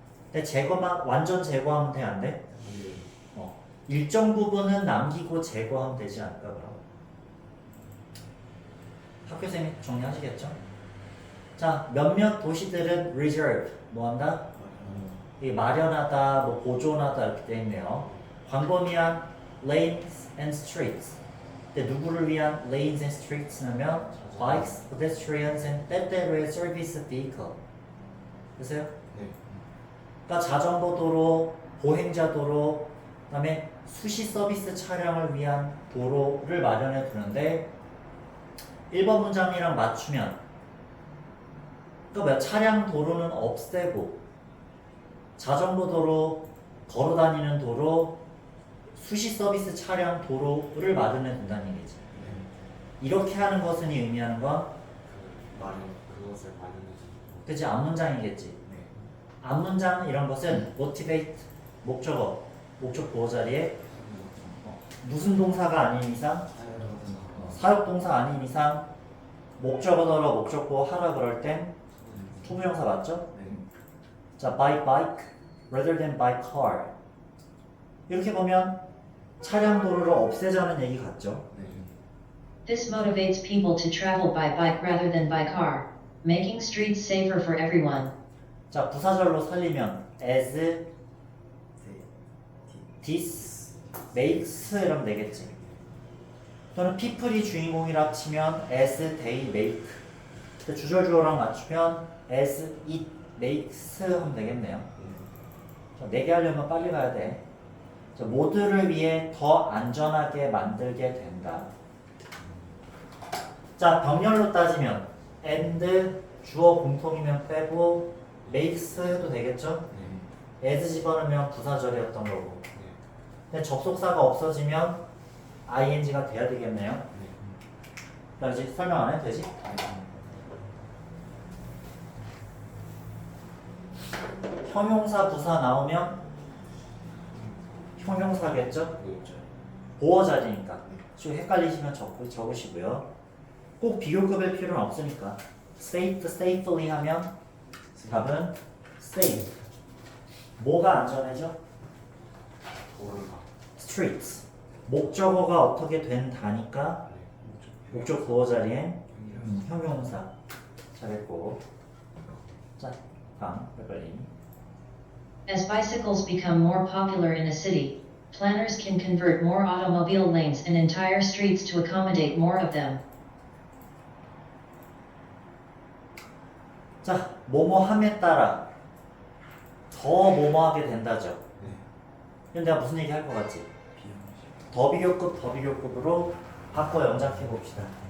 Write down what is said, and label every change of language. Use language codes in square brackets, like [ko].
[ko] 근데 완전 제거하면 돼, 안 돼? 일정 부분은 남기고 제거하면 되지 않을까, 그럼? 학교쌤이 정리하시겠죠? 자, 몇몇 도시들은 reserve, 뭐 한다? 이 마련하다, 뭐 보존하다 이렇게 되어 있네요. 광범위한 [en] lanes and streets. [ko] 근데 누구를 위한 [en] lanes and streets냐면 bikes, pedestrians, and [ko] 때때로의 [en] service vehicle. [ko] 보세요? 네. 그러니까 자전거 도로, 보행자 도로, 그다음에 수시 서비스 차량을 위한 도로를 마련해 두는데 1번 문장이랑 맞추면 그러니까 차량 도로는 없애고 자전거 도로, 걸어 다니는 도로, 수시 서비스 차량 도로를 마련해 둔다는 얘기지. 이렇게 하는 것은 의미하는 건 그것을 마련해주는 그치 앞문장이겠지. 앞문장 이런 것은 motivate 목적어, 목적 보호 자리에 무슨 동사가 아닌 이상 사역 동사 아닌 이상 목적어 넣어 목적 보호 하라 그럴 땐 투부정사 맞죠? [en] 자, by bike rather than by car. [ko] 이렇게 보면 차량 도로를 없애자는 얘기 같죠? [en] This motivates people to travel by bike rather than by car, making streets safer for everyone. [ko] 자, 부사절로 살리면 [en] as this makes [ko] 이러면 되겠지. 또는 people이 주인공이라 치면 [en] as they make. [ko] 주절 주어랑 맞추면 [en] as it makes [ko] 하면 되겠네요. 자, 4개 하려면 빨리 가야 돼. 자, 모두를 위해 더 안전하게 만들게 된다. 자, 병렬로 따지면 and 주어 공통이면 빼고 makes 해도 되겠죠? as 집어넣으면 부사절이었던 거고. 근데 접속사가 없어지면 ing가 돼야 되겠네요. 나 이제 설명 안 해도 되지? 형용사 부사 나오면 형용사겠죠? 보어 자리니까. 지금 헷갈리시면 적으시고요. 꼭 비교급일 필요는 없으니까. safe, safely 하면 답은 safe. 뭐가 안전해져? [en] streets. [ko] 목적어가 어떻게 된다니까 목적 보어 자리엔 형용사. 잘했고. 자, 다음 빨리. [en] As bicycles become more popular in a city, planners can convert more automobile lanes and entire streets to accommodate more of them. [ko] 자, 뭐뭐함에 따라 더 뭐뭐하게 된다죠. 근데 내가 무슨 얘기 할 것 같지? 더 비교급으로 바꿔 영작해 봅시다.